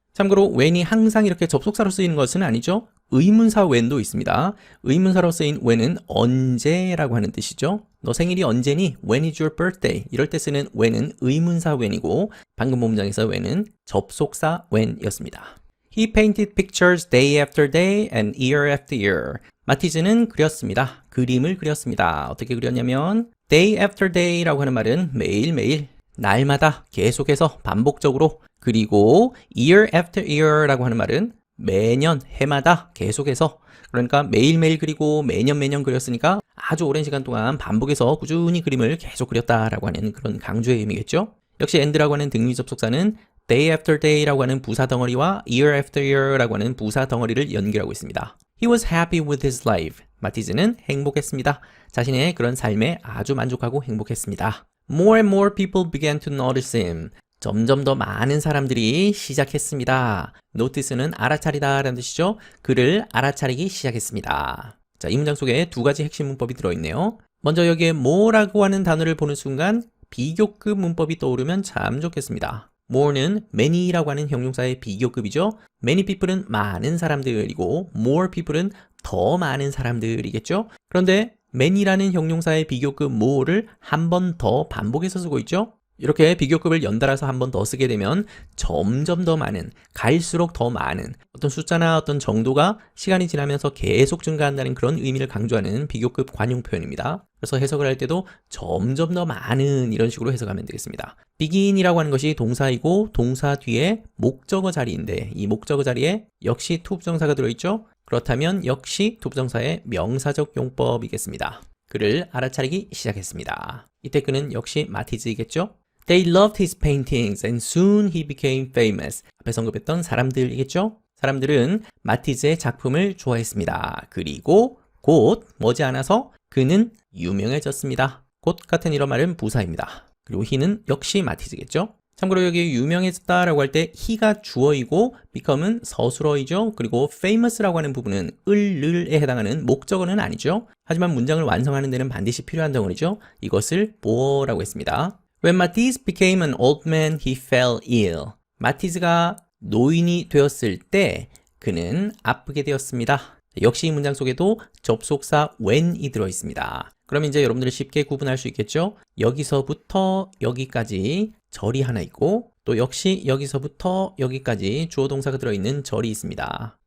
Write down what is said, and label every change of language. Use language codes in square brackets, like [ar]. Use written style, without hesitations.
[ko] 참고로 when이 항상 이렇게 접속사로 쓰이는 것은 아니죠. 의문사 when도 있습니다. 의문사로 쓰인 when은 언제라고 하는 뜻이죠. 너 생일이 언제니? [en] When is your birthday? [ko] 이럴 때 쓰는 when은 의문사 when이고 방금 본 문장에서 when은 접속사 when이었습니다. [en] He painted pictures day after day and year after year. [ko] 마티즈는 그렸습니다. 그림을 그렸습니다. 어떻게 그렸냐면 [en] day after day [ko] 라고 하는 말은 매일매일, 날마다 계속해서 반복적으로 그리고 [en] year after year [ko] 라고 하는 말은 매년, 해마다 계속해서 그러니까 매일매일 그리고 매년 그렸으니까 아주 오랜 시간 동안 반복해서 꾸준히 그림을 계속 그렸다라고 하는 그런 강조의 의미겠죠. 역시 and라고 하는 등위 접속사는 [en] day after day [ko] 라고 하는 부사 덩어리와 [en] year after year [ko] 라고 하는 부사 덩어리를 연결하고 있습니다. [en] He was happy with his life. [ko] 마티즈는 행복했습니다. 자신의 그런 삶에 아주 만족하고 행복했습니다. [en] More and more people began to notice him. [ko] 점점 더 많은 사람들이 시작했습니다. notice는 알아차리다 라는 뜻이죠. 그를 알아차리기 시작했습니다. 자, 이 문장 속에 두 가지 핵심 문법이 들어있네요. 먼저 여기에 more라고 하는 단어를 보는 순간 비교급 문법이 떠오르면 참 좋겠습니다. more는 many라고 하는 형용사의 비교급이죠. many people은 많은 사람들이고 more people은 더 많은 사람들이겠죠. 그런데 many라는 형용사의 비교급 more를 한 번 더 반복해서 쓰고 있죠. 이렇게 비교급을 연달아서 한 번 더 쓰게 되면 점점 더 많은, 갈수록 더 많은 어떤 숫자나 어떤 정도가 시간이 지나면서 계속 증가한다는 그런 의미를 강조하는 비교급 관용 표현입니다. 그래서 해석을 할 때도 점점 더 많은 이런 식으로 해석하면 되겠습니다. begin이라고 하는 것이 동사이고 동사 뒤에 목적어 자리인데 이 목적어 자리에 역시 to 부정사가 들어있죠. 그렇다면 역시 to 부정사의 명사적 용법이겠습니다. 그를 알아차리기 시작했습니다. 이때 그는 역시 마티즈이겠죠. [en] They loved his paintings and soon he became famous. [ko] 앞에 언급했던 사람들이겠죠? 사람들은 마티즈의 작품을 좋아했습니다. 그리고 곧 머지않아서 그는 유명해졌습니다. 곧 같은 이런 말은 부사입니다. 그리고 he는 역시 마티즈겠죠? 참고로 여기 유명해졌다라고 할 때 he가 주어이고 become은 서술어이죠. 그리고 famous라고 하는 부분은 을에 해당하는 목적어는 아니죠. 하지만 문장을 완성하는 데는 반드시 필요한 덩어리죠. 이것을 more라고 했습니다. [en] When Matisse became an old man, he fell ill. [ko] 마티즈가 노인이 되었을 때 그는 아프게 되었습니다. 역시 이 문장 속에도 접속사 when이 들어있습니다. 그럼 이제 여러분들이 쉽게 구분할 수 있겠죠? 여기서부터 여기까지 절이 하나 있고 또 역시 여기서부터 여기까지 주어 동사가 들어있는 절이 있습니다.